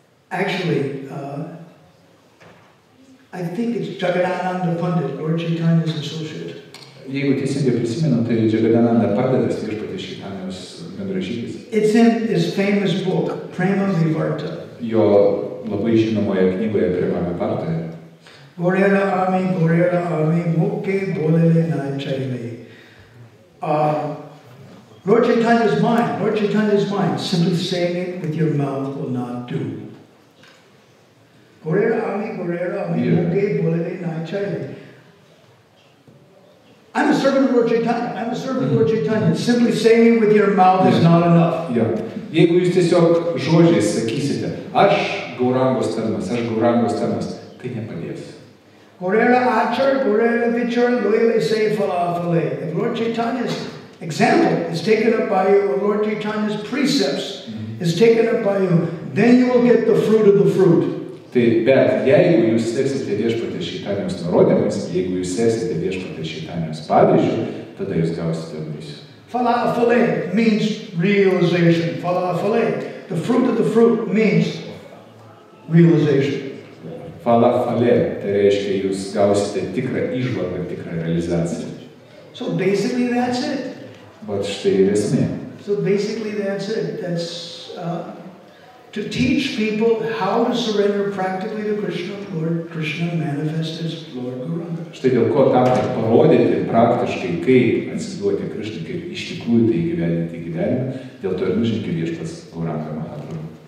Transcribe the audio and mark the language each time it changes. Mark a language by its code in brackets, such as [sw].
[en] Actually, I think it's Jagadananda Pandit, Lord Chaitanya's associate. [lt] Jeigu teisingai prisimenu, tai Jagadananda Panditas viešpaties Chaitanijos bendražygis. [en] It's in his famous book, Prema Vivarta. [lt] Jo labai žinomoje knygoje Prema Vivarta. [bn] Gorera ami, mukke bolele na chaile. [en] Lord Chaitanya's mind, simply saying it with your mouth will not do. [bn] Gorera ami, mukke bolele na chaile. [en] I'm a servant of Lord Chaitanya. Simply saying it with your mouth is not enough. Ja. [lt] Jeigu jūs tiesiog žodžiais sakysite, aš Gaurangos tarnas, tai nepadės. [bn] Gorera achar, gorera vichar, loyale se falafale. [en] If Lord Chaitanya's example is taken up by you, or Lord Chaitanya's precepts is taken up by you, then you will get the fruit of the fruit. [lt] Tai bet jeigu jūs seksite viešpatės Šeitanijos nurodymais, jeigu jūs seksite viešpatės Šeitanijos pavyzdžiu, tada jūs gausite vaisių. [en] Falafale means realization. Falafale. The fruit of the fruit means realization. [lt] Falafale, tai reiškia, jūs gausite tikrą įžvalgą, tikrą realizaciją. [en] So basically that's it. [lt] Bet štai ir esmė. [en] So basically that's it. That's to teach people how to surrender practically to Krishna. Lord Krishna manifests as Lord Gauranga. [lt] Štai dėl ko tam, kad parodyti praktiškai, kaip atsiduoti Krishnai, kaip iš tikrųjų tai įgyvendinti gyvenimą, dėl to ir nužengė viešpats Gauranga Mahaprabhu.